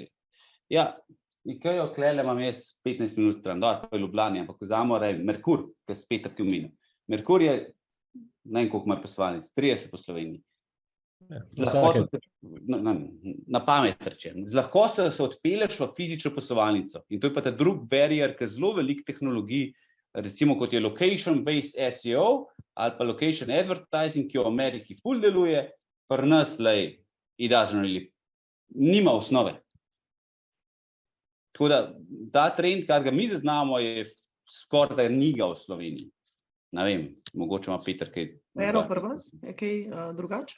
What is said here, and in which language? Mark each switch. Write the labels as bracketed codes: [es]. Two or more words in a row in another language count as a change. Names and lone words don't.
[sl] Ja, IKEA klele imam jaz 15 minut stran, pa je Ljubljani, ampak vzamemo Merkur, ki je spet tako omenil. Merkur je, ne vem koliko ima poslovalnic, 30 po Sloveniji. Na pamet rečem. Z lahkostjo se odpelješ v fizično poslovalnico in to je pa ta drug barrier, ker zelo veliko tehnologij, recimo kot je [en] location-based SEO [sl] ali pa [en] location advertising, [sl] ki v Ameriki ful deluje, pri nas nima osnove. Tako da ta trend, kar ga mi zaznamo, je skoraj da ni ga v Sloveniji. Ne vem, mogoče ima Peter kaj. Eno pri vas, je kaj drugače?